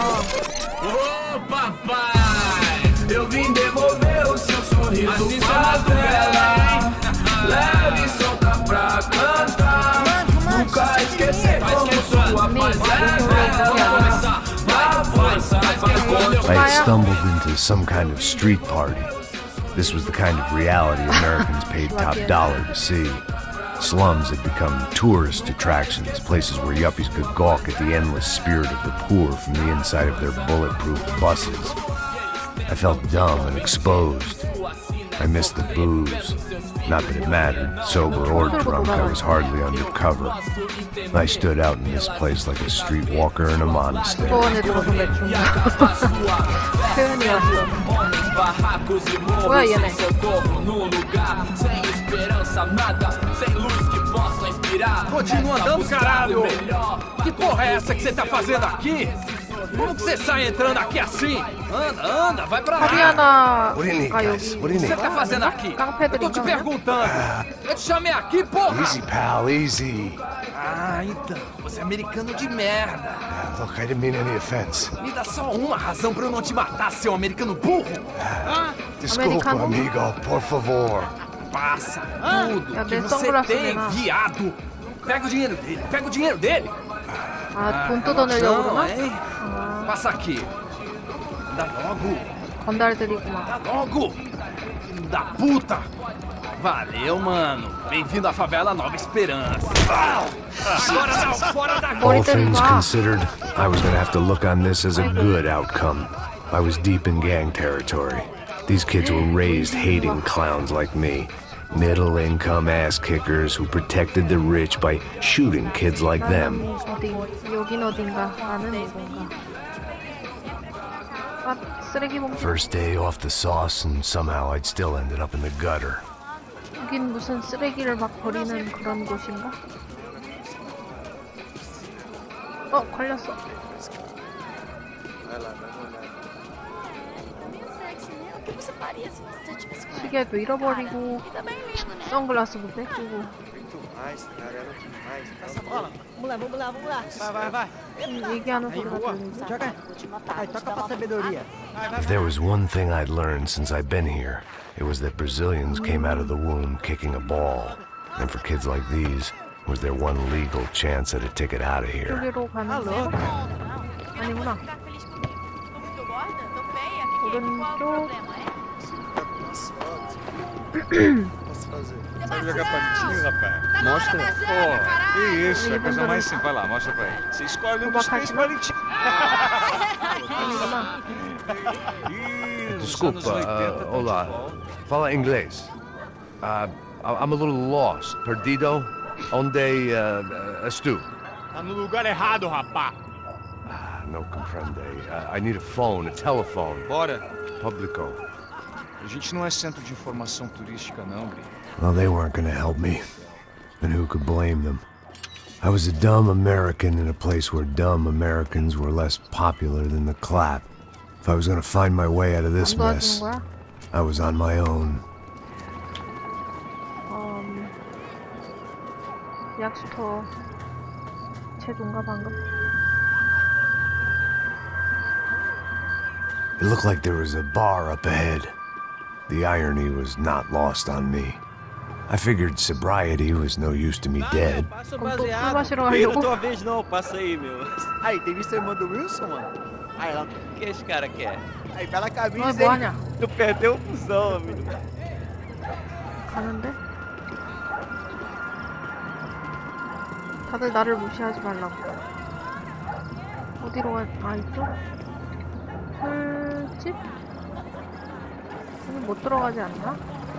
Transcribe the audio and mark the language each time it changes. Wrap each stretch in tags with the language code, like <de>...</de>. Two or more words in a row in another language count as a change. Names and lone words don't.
<pt>Ô papai, eu vim devolver o seu sorriso bela. Leve e solta pra cantar. Nunca esquecer como sua paz é bela. Vai força,</pt> <en>I had stumbled into some kind of street party. This was the kind of reality Americans paid top dollar to see. Slums had become tourist attractions, places where yuppies could gawk at the endless spirit of the poor from the inside of their bulletproof buses. I felt dumb and exposed. I missed the booze. Not that it mattered, sober or drunk, I was hardly undercover. I stood out in this place like a streetwalker in a monastery.</en> <ko>소원에 들어서 매춘 표현이 왔어. 뭐야 얘네?</ko> <pt>Continua andando, caralho! Que porra é essa que você tá fazendo aqui? Como que você sai entrando aqui assim? Anda, anda, vai pra lá! 파비아나</pt> <en>What do you need,</en> <ko>가</ko> <en>guys?</en> <ko>여기</ko> <en>What do you</en> <pt>O que você</pt> <en>need?</en> <pt>tá fazendo aqui? Eu tô te perguntando! Eu te chamei aqui, porra!</pt> <en>Easy, pal, easy.</en> <pt>Ah, então, você é americano de merda!</pt> <en>Look, I didn't mean any offense.</en> <pt>Me dá só uma razão pra eu não te matar, seu americano burro! Desculpa, Americano? amigo, por favor. Passa tudo</pt> <ko>야,</ko> <pt>que</pt> <ko>내</ko> <pt>você</pt> <ko>선글라스</ko> <pt>tem,</pt> <ko>내놔.</ko> <pt>viado! Pega o dinheiro dele, pega o dinheiro dele!</pt> <ko>아, 돈 뜯어내려고</ko> <pt>não,</pt> <ko>그러나?</ko> <pt>hein? Passa aqui! Dá logo!</pt> <ko>건달들이구만.</ko> <pt>Dá logo! Filho da puta! Valeu, mano! Bem-vindo à favela Nova Esperança! Agora não, fora daqui!</pt> <en>All</en> <ko>머리</ko> <en>things</en> <ko>때리지 마.</ko> <en>considered, I was gonna have to look on this as a good outcome. I was deep in gang territory. These kids were raised hating clowns like me. Middle-income ass-kickers who protected the rich by shooting kids like them.</en> <ko>어디 여긴 어딘가 아는 이건가? 아 쓰레기 봉투.</ko> <en>First day off the sauce, and somehow I'd still ended up in the gutter.</en> <ko>여긴 무슨 쓰레기를 막 버리는 그런 곳인가? 걸렸어.</ko> <pt>O que você faria se você tivesse com ela?</pt> <ko>시계도 잃어버리고</ko> <pt>Tá bem lindo, né?</pt> <ko>선글라스도 뺏기고.</ko> <pt>Vamos lá. Vai, vai!</pt> <ko>얘기하는 소리가 들리고.</ko> <pt>Joga. Toca pra sabedoria.</pt> <en>If there was one thing I'd learned since I'd been here, it was that Brazilians came out of the womb kicking a ball. And for kids like these, was their one legal chance at a ticket out of here.</en> <ko>여기로 가는 거? 아니구나. 오른쪽.</ko> <pt>Sabe jogar patinho, rapaz? Mostra. Pô, que isso, é a Ele coisa mandou- mais simples. Vai lá, mostra pra ele. Você escolhe um Vou dos baixar três aqui. bonitinhos.</pt> <ko>아니구나.</ko> <pt>Ih, nos Desculpa, anos 80 tá olá. de volta. Fala inglês.</pt> <en>I'm a little lost.</en> <pt>Perdido? Onde estou? Tá no lugar errado, rapá.</pt> <es>No comprende.</es> <en>I need a phone, a telephone.</en> <pt>Bora. Publico. A gente não é centro de informação turística, não, Bri.</pt> <en>Well, they weren't gonna help me. And who could blame them? I was a dumb American in a place where dumb Americans were less popular than the clap. If I was gonna find my way out of this</en> <ko>안 도와주는</ko> <en>mess,</en> <ko>거야?</ko> <en>I was on my own.</en> <ko>약수터 제동가 방금?</ko> <en>It looked like there was a bar up ahead. The irony was not lost on me. I figured sobriety was no use to me dead.</en> <ko>그럼 또 술 마시러 가려고?</ko> <pt>tua vez não, passa aí, meu. Aí, tem visto a irmã do Wilson, mano? Aí, ela... O que esse cara quer? Aí, pela camisa,</pt> <ko>너 뭐하냐?</ko> <pt>tu perdeu o fusão, amigo.</pt> <ko>가는데? 다들 나를 무시하지 말라고. 어디로 가? 아, 이쪽? 술집? 여기 못 들어가지 않나?</ko>